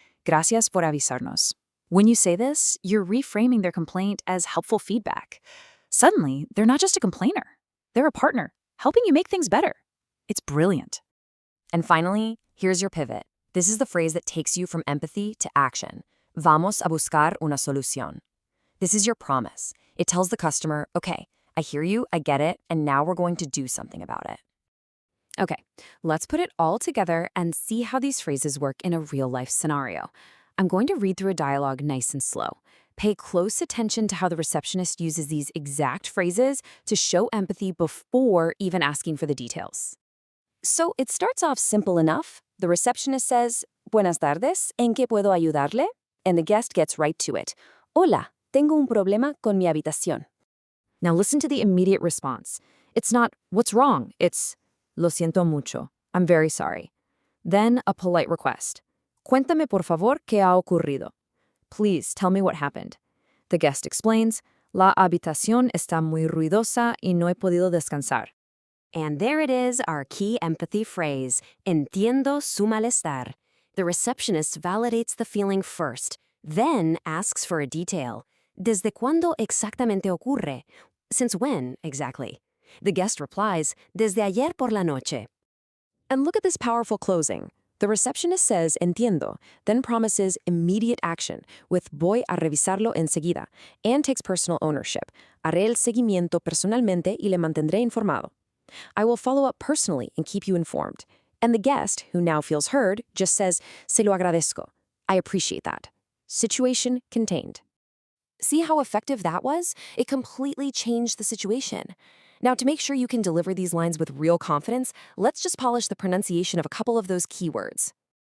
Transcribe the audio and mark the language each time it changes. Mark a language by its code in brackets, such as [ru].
[es] Gracias por avisarnos. [en] When you say this, you're reframing their complaint as helpful feedback. Suddenly, they're not just a complainer. They're a partner, helping you make things better. It's brilliant. And finally, here's your pivot. This is the phrase that takes you from empathy to action. [es] Vamos a buscar una solución. [en] This is your promise. It tells the customer, okay, I hear you, I get it, and now we're going to do something about it. Okay, let's put it all together and see how these phrases work in a real-life scenario. I'm going to read through a dialogue nice and slow. Pay close attention to how the receptionist uses these exact phrases to show empathy before even asking for the details. So it starts off simple enough. The receptionist says, [es] Buenas tardes, ¿en qué puedo ayudarle? [en] And the guest gets right to it. [es] Hola, tengo un problema con mi habitación. [en] Now listen to the immediate response. It's not, what's wrong? It's, [es] Lo siento mucho. [en] I'm very sorry. Then a polite request. [es] Cuéntame por favor qué ha ocurrido. [en] Please tell me what happened. The guest explains, [es] La habitación está muy ruidosa y no he podido descansar. [en] And there it is, our key empathy phrase, [es] Entiendo su malestar. [en] The receptionist validates the feeling first, then asks for a detail. [es] ¿Desde cuándo exactamente ocurre? [en] Since when, exactly? The guest replies, [es] Desde ayer por la noche. [en] And look at this powerful closing. The receptionist says entiendo, then promises immediate action with [es] voy a revisarlo enseguida, [en] and takes personal ownership. [es] Haré el seguimiento personalmente y le mantendré informado. [en] I will follow up personally and keep you informed. And the guest, who now feels heard, just says, [es] se lo agradezco. [en] I appreciate that. Situation contained. See how effective that was? It completely changed the situation. Now, to make sure you can deliver these lines with real confidence, let's just polish the pronunciation of a couple of those keywords.